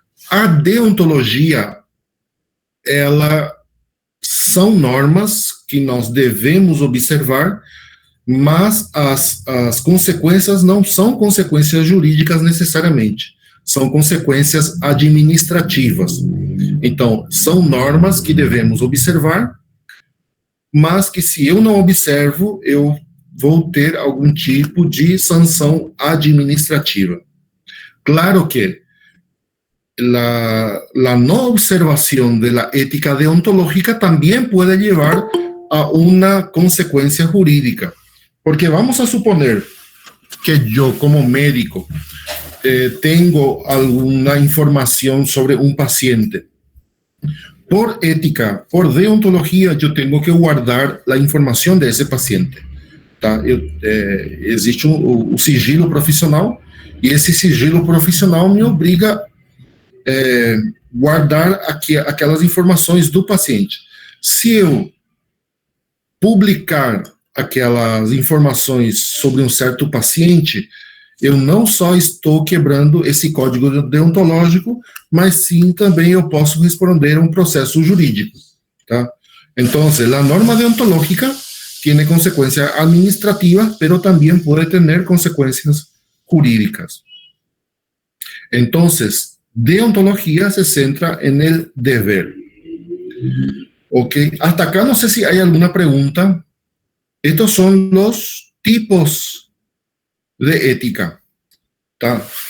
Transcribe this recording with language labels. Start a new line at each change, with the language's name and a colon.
Portuguese: A deontologia, ela são normas que nós devemos observar, mas as consequências não são consequências jurídicas necessariamente, são consequências administrativas. Então, são normas que devemos observar, mas que se eu não observo, eu vou ter algum tipo de sanção administrativa.
Spanish: Claro que la no observación de la ética deontológica también puede llevar a una consecuencia jurídica. Porque vamos a suponer que yo como médico tengo alguna información sobre un paciente. Por ética, por deontología, yo tengo que guardar la información de ese paciente.
Portuguese: Tá? Existe o sigilo profissional, e esse sigilo profissional me obriga guardar aquelas informações do paciente. Se eu publicar aquelas informações sobre um certo paciente, eu não só estou quebrando esse código deontológico, mas sim também eu posso responder a um processo jurídico. Tá? Então, a norma deontológica
Spanish: tiene consecuencias administrativas, pero también puede tener consecuencias jurídicas. Entonces, deontología se centra en el deber. Ok, hasta acá no sé si hay alguna pregunta. Estos son los tipos de ética. ¿Tá?